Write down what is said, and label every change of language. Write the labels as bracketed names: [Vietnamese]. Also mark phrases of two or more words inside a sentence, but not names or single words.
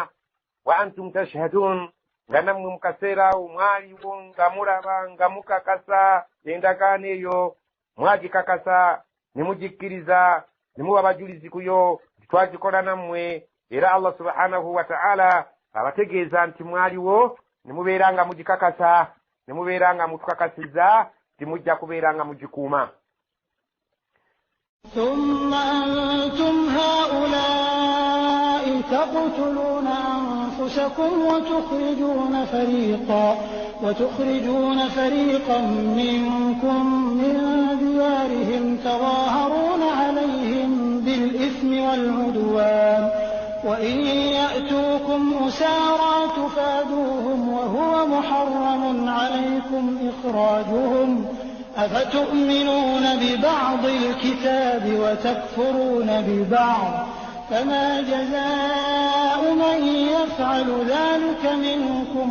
[Arabic] وأنتم تشهدون, [Ganda] nga nammwe mu kaseera awo mwaliwo nga mulaba nga mukakasa endagaano eyo, mwagikakasa ne mugikkiriza ne muba bajulizi kuyo twagikola nammwe. Era [Arabic] الله سبحانه وتعالى [Ganda] abategeeza nti mwaliwo ne mubeera nga mugikakasa, ne mubeera nga mutukakasiza nti mujja kubeera nga mugikuuma. [Arabic] ثم أنتم هؤلاء تقتلون أنفسكم وتخرجون فريقا منكم من ديارهم تظاهرون عليهم بالإثم والعدوان وإن يأتوكم أسارى تفادوهم وهو محرم عليكم إخراجهم أفتؤمنون ببعض الكتاب وتكفرون ببعض فما جزاء من يفعل ذلك منكم